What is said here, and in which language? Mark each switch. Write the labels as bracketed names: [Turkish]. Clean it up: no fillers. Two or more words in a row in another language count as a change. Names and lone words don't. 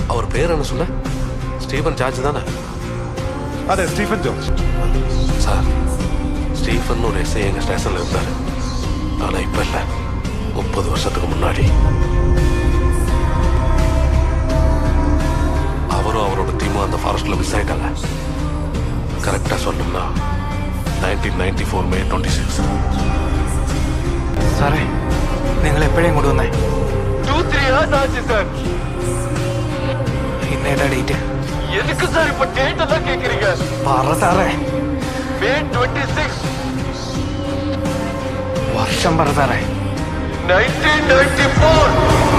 [Tamil] பேர் என்ன சொன்ன? ஸ்டீஃபன் ஜார்ஜ் தானே? [Malayalam] അതെ സ്റ്റീഫൻ ജോർജ്. [Tamil] சார், ஸ்டீஃபன் ஒரு எஸ்ஐ எங்கள் ஸ்டேஷனில் இருந்தார். ஆனால் இப்போ இல்லை, 30 வருஷத்துக்கு முன்னாடி. அவரும் அவரோட டீமும் அந்த ஃபாரஸ்ட்டில் மிஸ் ஆகிட்டாங்க. கரெக்டாக சொல்லணும்னா 1994 May 26. [Malayalam] സാറേ, നിങ്ങൾ എപ്പോഴേയും കൊണ്ടുവന്നേ? [Tamil] 2-3 hours ஆச்சு சார். [Malayalam] ഇന്നേതാ ഡേറ്റ്? [Tamil] எதுக்கு சார் இப்ப டேட் எல்லாம் கேக்குறீங்க? [Malayalam] പറ സാറേ. May 26. വർഷം പറ സാറേ. 1994.